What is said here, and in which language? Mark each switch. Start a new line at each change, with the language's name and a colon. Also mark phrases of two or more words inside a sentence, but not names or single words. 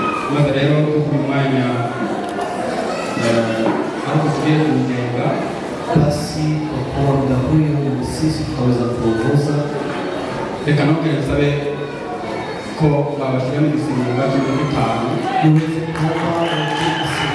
Kinyarwanda: maze rero kuko umwanya aho tugiye kugenga
Swahili: basi kwa kuwa muda huyu sisi tutaweza kuongoza.
Kinyarwanda: reka nongere nsabe ko babashyira mu gisimba cumi n'itanu
Swahili: Niweze kuomba